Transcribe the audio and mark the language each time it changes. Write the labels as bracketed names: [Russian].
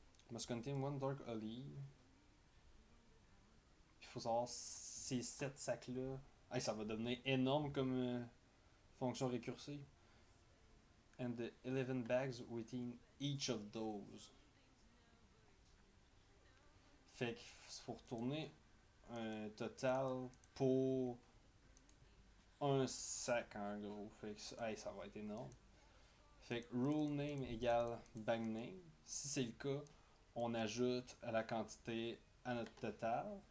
[English] Must contain one dark alley. [French] Il faut savoir ces 7 sacs-là. Hey, ça va devenir énorme comme fonction récursive. [English] And the 11 bags within each of those. [French] Fait qu'il faut retourner un total pour un sac en gros. Fait que hey, ça va être énorme. Fait que rule name égale bag name. Si c'est le cas, on ajoute à la quantité à notre total.